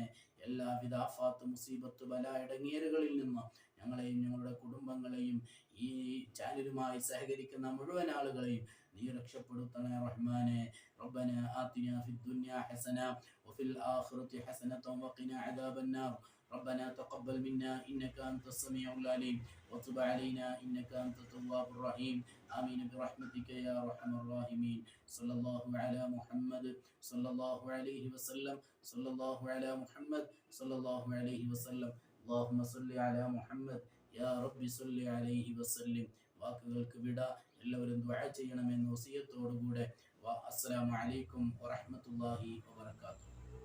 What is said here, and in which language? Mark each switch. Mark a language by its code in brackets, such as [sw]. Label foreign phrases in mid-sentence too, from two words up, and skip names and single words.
[ml] എല്ലാവിധ ആഫാത്ത്, മുസീബത്ത്, ബലാ, ഇടങ്ങേറുകളിൽ നിന്ന് ഞങ്ങളെയും ഞങ്ങളുടെ കുടുംബങ്ങളെയും ഈ ചാനലുമായി സഹകരിക്കുന്ന മുഴുവൻ ആളുകളെയും നീ രക്ഷപ്പെടുത്തണേ റഹ്മാനെ. [ar] ربنا آتنا في الدنيا حسنة وفي الآخرة حسنة وقنا عذاب النار. ربنا تقبل منا إنك أنت السميع العليم وتب علينا إنك أنت التواب الرحيم. آمين برحمتك يا أرحم الراحمين. صلى الله على محمد صلى الله عليه وسلم. صلى الله على محمد صلى الله عليه وسلم. اللهم صل على محمد يا رب صل عليه وسلم. [ml] വാക്കുകൾക്ക് വിട. എല്ലാവരും ദുആ ചെയ്യണമെന്ന വസിയത്തോടുകൂടെ [ar] السلام عليكم ورحمة الله وبركاته.